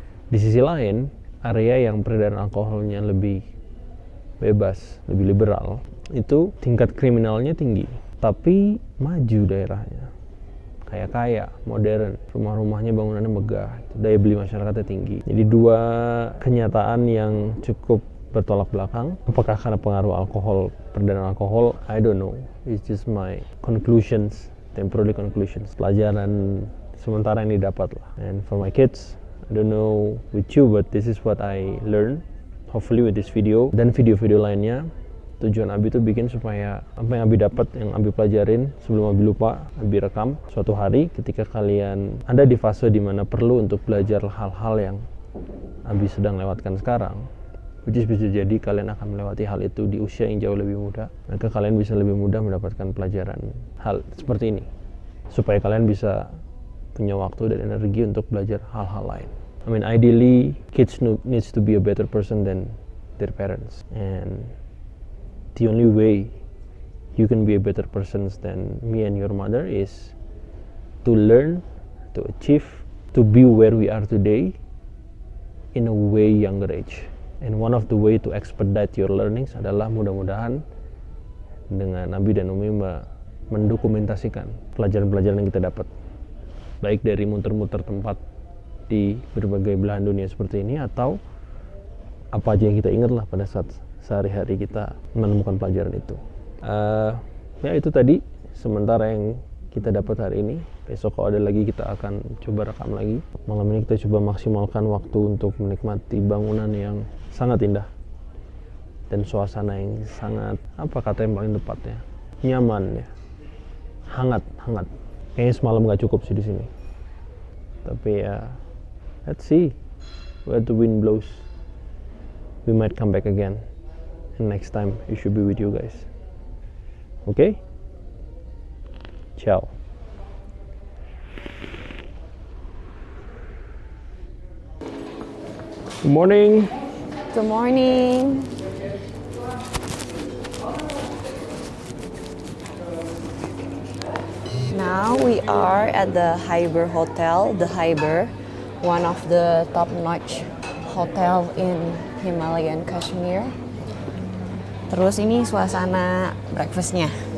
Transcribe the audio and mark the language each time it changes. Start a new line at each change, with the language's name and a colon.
Indonesian: Di sisi lain, area yang peredaran alkoholnya lebih bebas, lebih liberal, itu tingkat kriminalnya tinggi, tapi maju daerahnya. Kaya, modern, rumah-rumahnya bangunannya megah, daya beli masyarakatnya tinggi. Jadi dua kenyataan yang cukup bertolak belakang. Apakah karena pengaruh alkohol, peredaran alkohol?
English: I don't know. It's just my conclusions, temporary conclusions.
Indonesian: Pelajaran sementara yang didapat lah.
English: And for my kids, I don't know with you, but this is what I learned. Hopefully with this video
Indonesian: dan video-video lainnya. Tujuan Abi itu bikin supaya apa yang Abi dapat, yang Abi pelajarin, sebelum Abi lupa, Abi rekam. Suatu hari ketika kalian ada di fase dimana perlu untuk belajar hal-hal yang Abi sedang lewatkan sekarang,
English: which is
Indonesian: bisa jadi kalian akan melewati hal itu di usia yang jauh lebih muda, maka kalian bisa lebih mudah mendapatkan pelajaran hal seperti ini, supaya kalian bisa punya waktu dan energi untuk belajar hal-hal lain.
English: I mean, ideally, kids needs to be a better person than their parents, and the only way you can be a better person than me and your mother is to learn, to achieve, to be where we are today in a way younger age. And one of the way to expedite your learnings
Indonesian: adalah mudah-mudahan dengan Abi dan Umi mendokumentasikan pelajaran-pelajaran yang kita dapat, baik dari muter-muter tempat di berbagai belahan dunia seperti ini, atau apa aja yang kita ingat lah pada saat sehari-hari kita menemukan pelajaran itu. Ya itu tadi sementara yang kita dapat hari ini. Besok kalau ada lagi kita akan coba rekam lagi. Malam ini kita coba maksimalkan waktu untuk menikmati bangunan yang sangat indah dan suasana yang sangat, apa kata yang paling tepat ya, nyaman ya, hangat. Kayaknya semalam nggak cukup sih di sini. Tapi ya,
English: let's see where the wind blows. We might come back again. And next time it should be with you guys. Okay? Ciao. Good morning. Good morning. Now we are at the Hyber Hotel, the Hyber, one of the top-notch hotel in Himalayan Kashmir.
Indonesian: Terus ini suasana breakfastnya.